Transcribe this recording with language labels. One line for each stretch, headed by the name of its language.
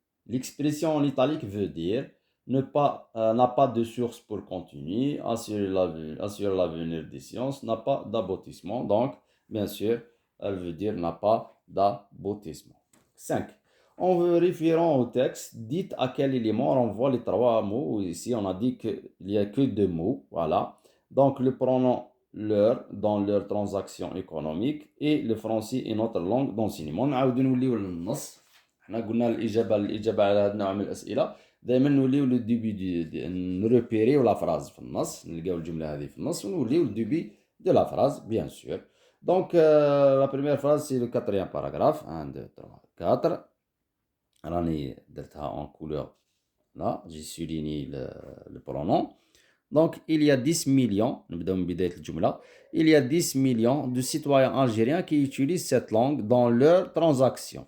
French: L'expression en italique veut dire n'a pas de source pour continuer, assurer l'avenir des sciences, n'a pas d'aboutissement. Donc, bien sûr, elle veut dire n'a pas d'aboutissement. 5. En référant au texte, dites à quel élément renvoient les trois mots. Ici, on a dit qu'il n'y a que deux mots. Voilà. Donc, le pronom leur dans leur transaction économique et le français est notre langue d'enseignement.
Arabic: نعاود نوليو للنص. حنا قلنا الإجابة على هذا النوع من الأسئلة دائما نوليو لو ديبي نريبيريو لا فراز في النص، نلقاو الجملة هذه في النص ونوليو للديبي
French: de la phrase, bien sûr. Donc, la première phrase, c'est le quatrième paragraphe. 1, 2, 3, 4.
Arabic: راني درتها
French: en couleur. Là, j'ai souligné le pronom. Donc, il y a 10 millions,
Arabic: نبداو من بداية الجملة.
French: Il y a 10 millions de citoyens algériens qui utilisent cette langue dans leurs transactions.